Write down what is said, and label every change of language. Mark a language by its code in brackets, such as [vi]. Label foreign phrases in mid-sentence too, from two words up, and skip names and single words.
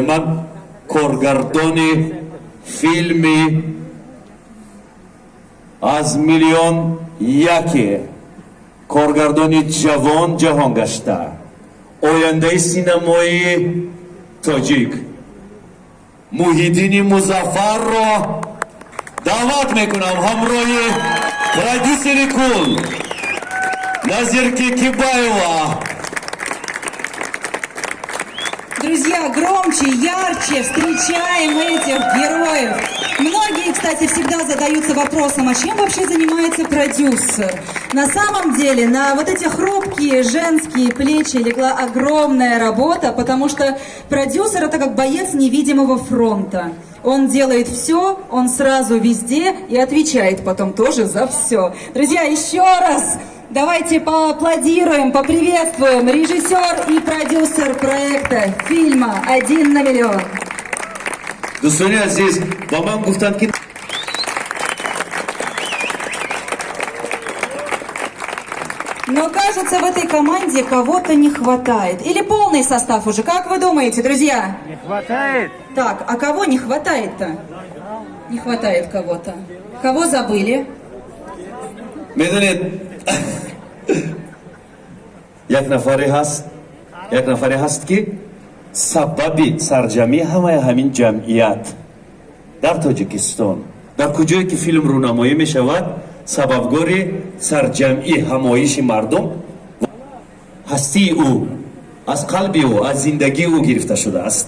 [tg] من کارگردان فیلمی از میلیون یکی، کارگردان جوان جهان گشته، آینده سینمای تاجیک محیدین مظفر را دعوت میکنم همراه پرودیوسر کل Назирке Кибаева. [ru] Друзья, громче, ярче встречаем этих героев. Многие, кстати, всегда задаются вопросом, а чем вообще занимается продюсер? На самом деле, на вот эти хрупкие женские плечи легла огромная работа, потому что продюсер — это как боец невидимого фронта. Он делает все, он сразу везде и отвечает потом тоже за все. Друзья, еще раз давайте поаплодируем, поприветствуем режиссер и продюсер проекта фильма «1 на миллион». [tg] دوستان عزیز با من گفتند که [ru] Но кажется, в этой команде кого-то не хватает. Или полный состав уже, как вы думаете, друзья? Не хватает. Так, а кого не хватает-то? Не хватает кого-то. Кого забыли? [tg] میدونید یک نفری هست که سبب سرجمی همین جمعیت در تاجیکستان، در کجایی که فیلم رونمایی می شود، سببگار سرجمی همایش مردم هستی او، از قلب او، از زندگی او گرفته شده است.